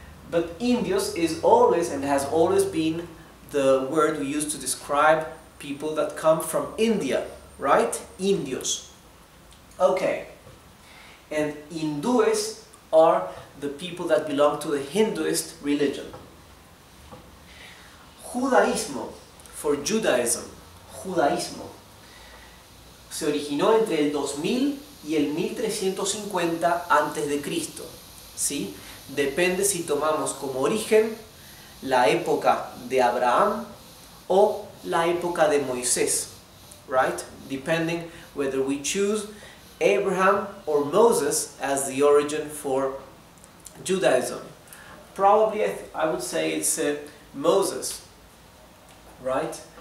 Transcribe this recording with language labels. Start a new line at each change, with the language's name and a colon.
English: But Indios is always and has always been the word we use to describe people that come from India, right? Indios. Okay. And Hindúes are the people that belong to the Hinduist religion.
Spanish: Judaísmo, for Judaism, judaísmo, se originó entre el 2000 y el 1350 antes de Cristo, ¿sí? Depende si tomamos como origen la época de Abraham o la época de Moisés, right?
English: Depending whether we choose Abraham or Moses as the origin for Judaism. Probably I would say it's Moses, right?